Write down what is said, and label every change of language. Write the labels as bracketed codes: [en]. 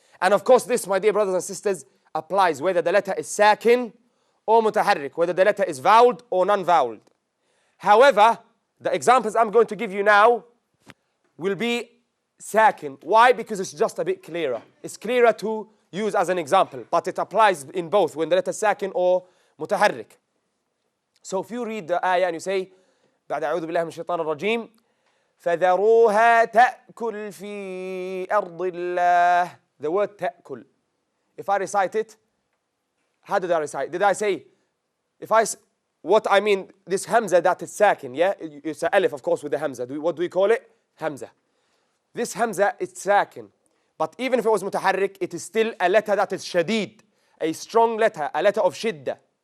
[en] And of course this, my dear brothers and sisters, applies whether the letter is sakin or mutaharrik, whether the letter is voweled or non-voweled. However, the examples I'm going to give you now will be sakin. Why? Because it's just a bit clearer. It's clearer to use as an example, but it applies in both when the letter is sakin or mutaharrik. So if you read the ayah and you say, [ar] بعد أعوذ بالله من الشيطان الرجيم فذروها تأكل في أرض الله. [en] The word تأكل. If I recite it, how did I recite? Did I say, what I mean, this Hamza that is sakin, yeah? It's an Alif, of course, with the Hamza. What do we call it? Hamza. This Hamza is sakin. But even if it was mutaharrik, it is still a letter that is shadid, a strong letter, a letter of shidda.